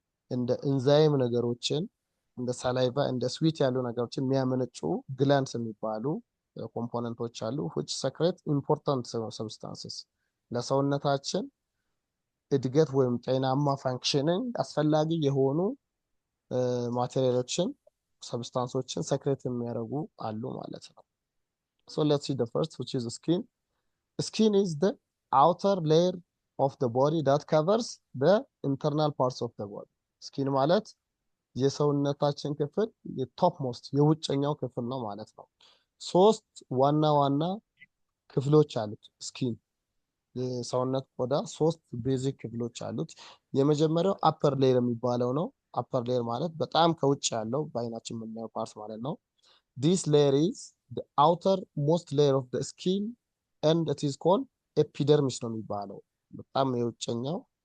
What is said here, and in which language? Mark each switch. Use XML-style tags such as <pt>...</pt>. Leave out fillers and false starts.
<am>እንደ ኢንዛይም ነገሮችን እንደ ሳላይቫ እንደ ስዊት ያሉ ነገሮችን የሚያመነጩ ግላንስ የሚባሉ ኮምፖነንቶች አሉ</am> <en>which secrete important substances</en> <am>ለሰውነታችን እድገት ወይም ጤናማ ፋንክሽንን አስፈላጊ የሆኑ ማቴሪያሎችን ሰብስታንሶችን ሰክሬት የሚያደርጉ አሉ ማለት ነው።</am> <en>so let's see the first which is skin. Skin is the outer layer of the body that covers the internal parts of the body.</en> <am>ስኪን ማለት የሰውነታችን ክፍል የቶፕ ሞስት የውጨኛው ክፍል ነው ማለት ነው። ሶስት ዋና ዋና ክፍሎች አሉት ስኪን። የሰውነት ቆዳ ሶስት ቤዚክ ክፍሎች አሉት። የመጀመሪያው አፐር ሌየር የሚባለው ነው። አፐር ሌየር ማለት በጣም ከውጭ ያለው በአይናችን የምናየው ፓርት ማለት ነው።</am> <en>this layer is the outer most layer of the skin and it is called epidermis</en> <am>ነው የሚባለው። በጣም የውጨኛው</am>